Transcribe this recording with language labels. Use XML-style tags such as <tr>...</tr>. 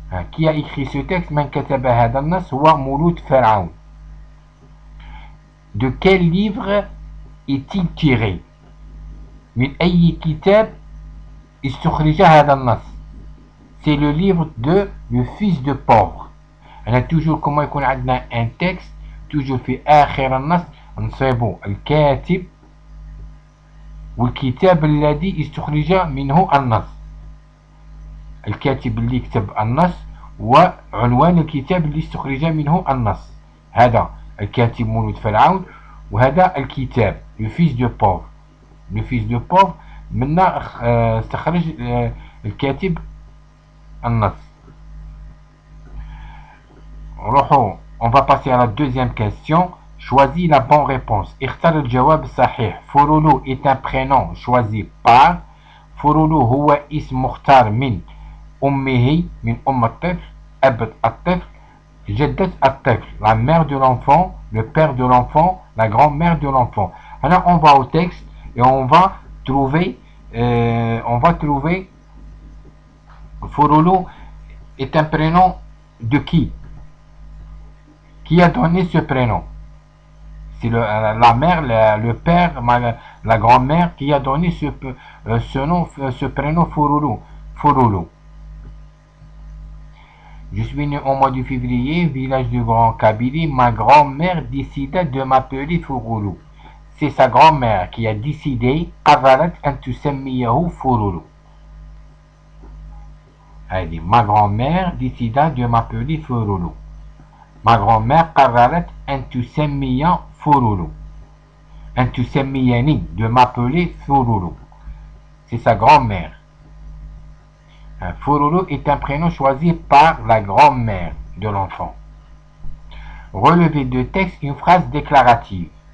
<fr>Qui a écrit ce texte?</fr> <ar>Man kataba hada an-nas huwa Mouloud Faraoun.</ar> <fr>De quel livre est-il tiré?</fr> <ar>Min ayyi kitab istukhrija hada an-nas.</ar> <fr>C'est le livre de Le fils de pauvre. On a toujours comment</fr> <ar>يكون عندنا</ar> <fr>un texte toujours</fr> <ar>في آخر النص نصيبو الكاتب والكتاب الذي استخرج منه النص. الكاتب اللي كتب النص وعنوان الكتاب اللي استخرج منه النص. هذا الكاتب مولود فرعون وهذا الكتاب Le fils de pauvre. Le fils de pauvre منا استخرج الكاتب النص.</ar> <fr>On va passer à la deuxième question. Choisis la bonne réponse.</fr> <ar>اختار الجواب الصحيح.</ar> <fr>فورولو est un prénom choisi par.</fr> <ar>فورولو هو اسم مختار من أمه من أم الطفل أب الطفل جدة الطفل</ar> <fr>la mère de l'enfant, le père de l'enfant, la grand-mère de l'enfant. Alors on va au texte et on va trouver Fouroulou est un prénom de qui? Qui a donné ce prénom? C'est la mère, le père, la grand-mère qui a donné ce prénom Fouroulou. Fouroulou. Je suis né au mois de février, village de Grande Kabylie. Ma grand-mère décida de m'appeler Fouroulou. C'est sa grand-mère qui a décidé</fr> <ar>قررت أن تسميه</ar> <fr>Fouroulou. Elle dit, ma grand-mère décida de m'appeler Fouroulou. Ma grand-mère</fr> <ar>قررت أن تسمي فورولو. أن تسميني,</ar> <fr>de m'appeler Fouroulou. C'est sa grand-mère. Fouroulou est un prénom choisi par la grand-mère de l'enfant. Relever de texte une phrase déclarative.</fr>